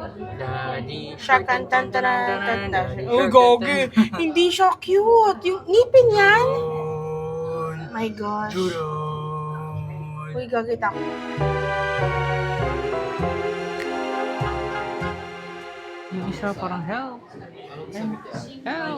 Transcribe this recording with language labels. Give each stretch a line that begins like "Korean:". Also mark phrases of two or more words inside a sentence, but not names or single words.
English: Daddy Shark and tan tan tan tan. Oh, gogi.
Filipino: Hindi siya cute. Yung ngipin yan.
English: My gosh.
Filipino: Uy, gagit ako. Yung isa parang help. Help.